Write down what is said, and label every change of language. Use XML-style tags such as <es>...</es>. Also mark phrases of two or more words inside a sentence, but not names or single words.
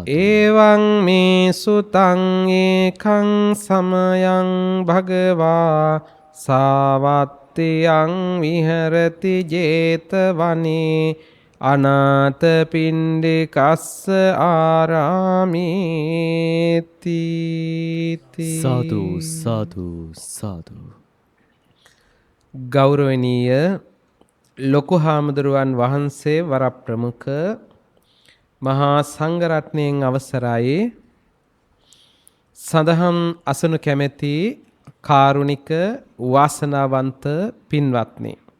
<pi>එවං මේ සුතං ඒකං සමයං භගවා සාවත්තියං විහෙරති 제තවනේ අනාථ පිණ්ඩිකස්ස ආරාමේති. සාදු සාදු සාදු.</pi> <si>ගෞරවනීය ලොකු හාමුදුරුවන් වහන්සේ වරප්‍රමුඛ මහා සංඝරත්නයෙන් අවසරයි සදහම් අසනු කැමැති කාරුණික වාසනාවන්ත පින්වත්නි,</si>